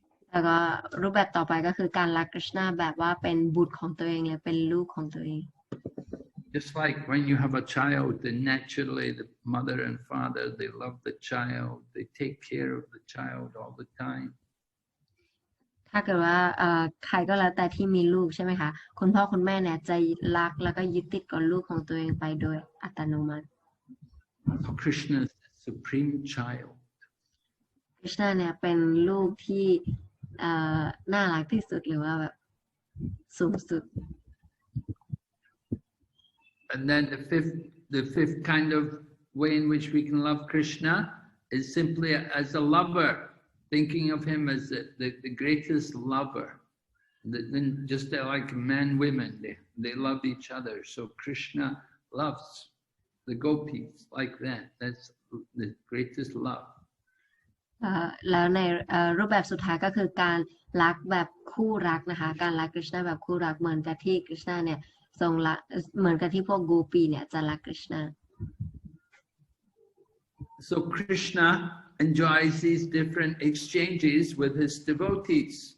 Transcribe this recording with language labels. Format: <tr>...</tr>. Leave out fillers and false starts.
<th>แล้วก็รูปแบบต่อไปก็คือการรักคริชนาแบบว่าเป็นบุตรของตัวเองเลยเป็นลูกของตัวเอง</th> <en>Just like when you have a child, then naturally the mother and father, they love the child. They take care of the child all the time.</en> <th>ถ้าเกิดว่าใครก็แล้วแต่ที่มีลูกใช่ไหมคะคุณพ่อคุณแม่เนี่ยจะรักแล้วก็ยึดติดกับลูกของตัวเองไปโดยอัตโนมัติ</th> <en>Krishna is the supreme child.</en> <th>คริชนาเนี่ยเป็นลูกที่น่ารักที่สุดหรือว่าแบบสูงสุด</th> <en>And then the fifth kind of way in which we can love Krishna is simply as a lover, thinking of him as the greatest lover. Then just like men, women, they love each other. So Krishna loves the gopis like that. That's the greatest love.</en> <th>แล้วในรูปแบบสุดท้ายก็คือการรักแบบคู่รักนะคะการรักคริชนาแบบคู่รักเหมือนกับที่คริชนาเนี่ยทรงรักเหมือนกับที่พวกโกปีเนี่ยจะรักคริชนา</th> <en>So Krishna enjoys these different exchanges with his devotees.</en>